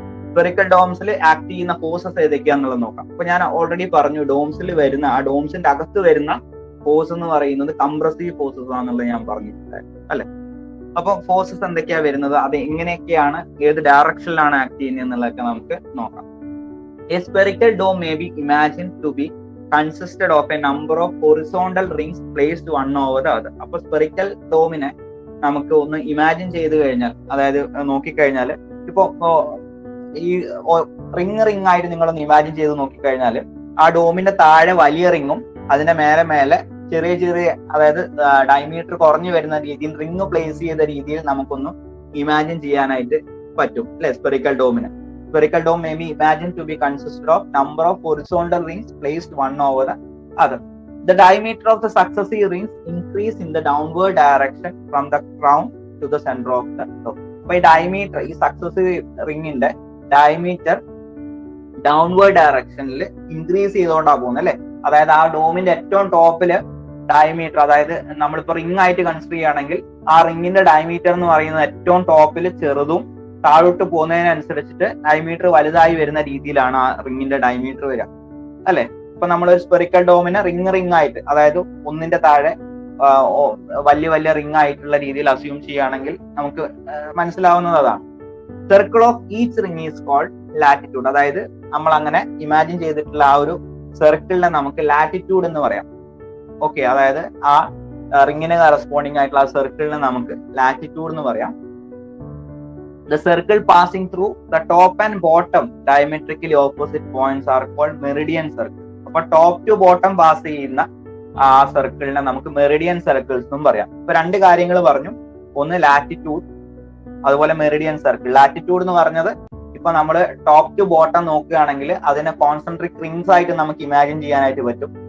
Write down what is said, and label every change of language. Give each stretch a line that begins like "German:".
Malayalam: Spherical ഡോംസിൽ act ചെയ്യുന്ന forces ഏതൊക്കെയാണെന്നുള്ളത് നോക്കാം. അപ്പൊ ഞാൻ ഓൾറെഡി പറഞ്ഞു, ഡോംസിൽ വരുന്ന ആ ഡോംസിന്റെ അകത്ത് വരുന്ന ഫോഴ്സ് എന്ന് പറയുന്നത് കംപ്രസീവ് ഫോഴ്സസ് ആണെന്നുള്ളത് ഞാൻ പറഞ്ഞിട്ടുണ്ടായിരുന്നു അല്ലെ. അപ്പൊ ഫോഴ്സസ് എന്തൊക്കെയാ വരുന്നത്, അത് എങ്ങനെയൊക്കെയാണ്, ഏത് ഡയറക്ഷനിലാണ് ആക്ട് ചെയ്യുന്നത് എന്നുള്ളതൊക്കെ നമുക്ക് നോക്കാം.
English: A spherical dome may be imagined to be consisted of a number of horizontal rings placed one over the other.
Malayalam: അപ്പൊ സ്പെറിക്കൽ ഡോമിനെ നമുക്ക് ഒന്ന് ഇമാജിൻ ചെയ്ത് കഴിഞ്ഞാൽ, അതായത് നോക്കിക്കഴിഞ്ഞാൽ ഇപ്പൊ ഈ റിങ് ആയിട്ട് നിങ്ങളൊന്ന് ഇമാജിൻ ചെയ്ത് നോക്കിക്കഴിഞ്ഞാൽ ആ ഡോമിന്റെ താഴെ വലിയ റിങ്ങും അതിന്റെ മേലെ ചെറിയ ചെറിയ, അതായത് ഡയമീറ്റർ കുറഞ്ഞു വരുന്ന രീതിയിൽ റിങ് പ്ലേസ് ചെയ്ത രീതിയിൽ നമുക്കൊന്ന് ഇമാജിൻ ചെയ്യാനായിട്ട് പറ്റും അല്ലെ. Spherical ഡോമിന്
English: spherical dome may be imagined to be consisted of number of horizontal rings placed one over the other. The diameter of the successive rings increase in the downward direction from the crown to the center of the dome. By diameter,
Malayalam: ഈ successive റിങ്ങിന്റെ diameter downward ഡയറക്ഷനിൽ increase ചെയ്തുകൊണ്ടാണ് പോകുന്നത് അല്ലെ. അതായത് ആ ഡോമിന്റെ ഏറ്റവും ടോപ്പില് diameter, അതായത് നമ്മളിപ്പോ റിംഗ് ആയിട്ട് കൺസിഡർ ചെയ്യുകയാണെങ്കിൽ ആ റിങ്ങിന്റെ ഡയമീറ്റർ എന്ന് പറയുന്നത് ഏറ്റവും ടോപ്പിൽ ചെറുതും താഴോട്ട് പോകുന്നതിനനുസരിച്ചിട്ട് ഡയമീറ്റർ വലുതായി വരുന്ന രീതിയിലാണ് ആ റിങ്ങിന്റെ ഡയമീറ്റർ വരിക അല്ലെ. ഇപ്പൊ നമ്മളൊരു സ്പെറിക്കൽ ഡോമിനെ റിംഗ് ആയിട്ട്, അതായത് ഒന്നിന്റെ താഴെ വലിയ റിംഗ് ആയിട്ടുള്ള രീതിയിൽ അസ്യൂം ചെയ്യുകയാണെങ്കിൽ നമുക്ക് മനസ്സിലാവുന്നത് അതാണ്.
English: Circle of each ring is called latitude.
Malayalam: അതായത് നമ്മൾ അങ്ങനെ ഇമാജിൻ ചെയ്തിട്ടുള്ള ആ ഒരു സർക്കിളിനെ നമുക്ക് ലാറ്റിറ്റ്യൂഡ് എന്ന് പറയാം. ഓക്കെ, അതായത് ആ റിങ്ങിന് കറസ്പോണ്ടിങ് ആയിട്ടുള്ള ആ സർക്കിളിനെ നമുക്ക് ലാറ്റിറ്റ്യൂഡ് എന്ന് പറയാം.
English: The circle passing through the top and bottom diametrically opposite points are called meridian circle.
Malayalam: അപ്പൊ ടോപ്പ് ടു ബോട്ടം പാസ് ചെയ്യുന്ന ആ സർക്കിളിനെ നമുക്ക് മെറിഡിയൻ സർക്കിൾസ് എന്നും പറയാം. ഇപ്പൊ 2 കാര്യങ്ങൾ പറഞ്ഞു, ഒന്ന് ലാറ്റിറ്റ്യൂഡ്, അതുപോലെ മെറിഡിയൻ സർക്കിൾ. ലാറ്റിറ്റ്യൂഡ് എന്ന് പറഞ്ഞത് ഇപ്പൊ നമ്മൾ ടോപ്പ് ടു ബോട്ടം നോക്കുകയാണെങ്കിൽ അതിനെ കോൺസെൻട്രിക് റിംഗ്സ് ആയിട്ട് നമുക്ക് ഇമാജിൻ ചെയ്യാനായിട്ട് പറ്റും.